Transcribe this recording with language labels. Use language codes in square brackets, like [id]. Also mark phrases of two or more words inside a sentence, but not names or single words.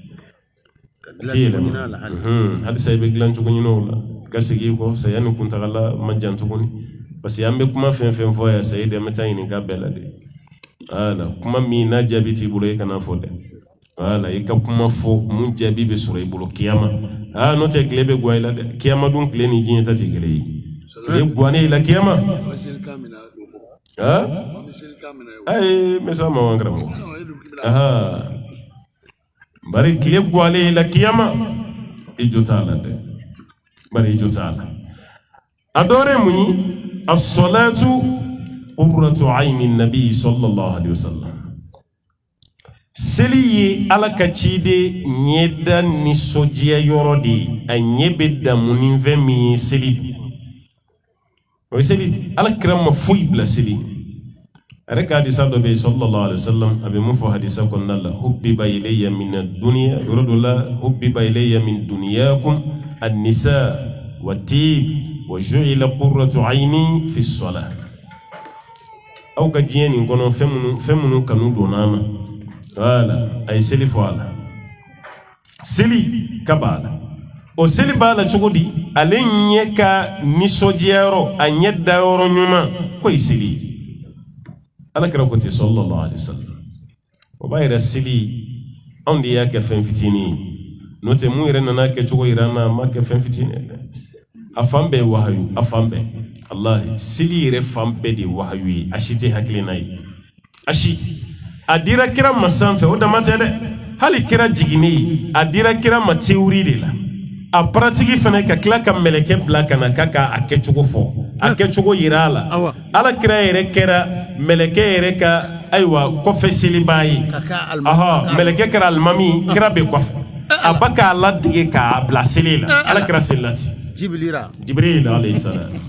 [bm] halisa i bɛ dilan cogo ɲini o la ka segin i kɔ saya ni kuntagala ma jan tuguni [fr] parce que [bm] an bɛ kuma fɛn fɛn fɔ yan sayi dɛ n bɛ taa ɲininka bɛɛ la de wala kuma min n'a jaabi t'i bolo i kana fɔ dɛ wala i ka kuma fɔ mun jaabi bɛ sɔrɔ i bolo kiyama n'o tɛ tile bɛ guwa i la dɛ kiyama dun tile ni diɲɛ ta tɛ kelen ye tile guwanen i la kiyama ayi n bɛ s'a ma wa n karamɔgɔ bari tile guwalen la kiyama i jo t'a la dɛ bari i jo t'a la a dɔ wɛrɛ mun ye as-salatu [ar] قرة عيني نبي صلى الله عليه وسلم [bm] seli ye ala ka ciden ɲɛda nisɔndiya yɔrɔ de ye a ɲɛ bɛ damu ni fɛn min ye seli o ye seli ala kira ma foyi bila seli a yɛrɛ ka hadisa dɔ bɛ yen [ar] صلى الله عليه وسلم [bm] a bɛ mun fɔ hadisa kɔnɔna la [ar] حبب إلي من الدنيا [bm] yɔrɔ dɔ la [ar] حبب إلي من دنياكم النساء والطيب وجعلت قرة عيني في الصلاة [bm] aw ka diɲɛ nin kɔnɔ fɛn minnu kanu donna na wala a ye seli fɔ a la seli ka b'a la o seli b'a la cogo di ale ɲɛ ka nisɔndiyayɔrɔ a ɲɛ dayɔrɔ ɲuman k'o ye seli ye ala kira ko ten [ar] صلى الله عليه وسلم [bm] o b'a yɛrɛ seli anw de y'a kɛ fɛn fitinin ye n'o tɛ mun yɛrɛ nana kɛ cogo yira an na a ma kɛ fɛn fitinin ye dɛ a fan bɛɛ ye wahayu a fan bɛɛ wallahi seli yɛrɛ fan bɛɛ de ye wahayu ye a si tɛ hakilina ye a si a dira kira ma sanfɛ o dama tɛ dɛ hali kira jiginnen a dira kira ma tewuri de la a paratigi fana ka tila ka mɛlɛkɛ bila ka na k'a k'a kɛcogo fɔ a kɛcogo yira a la ala kira yɛrɛ kɛra mɛlɛkɛ yɛrɛ ka ayiwa kɔfɛ seliba ye mɛlɛkɛ kɛra alimami kira bɛ kɔfɛ a ba k'a ladege k'a bila seli la ala kira seli la ten jibril [ar] عليه السلام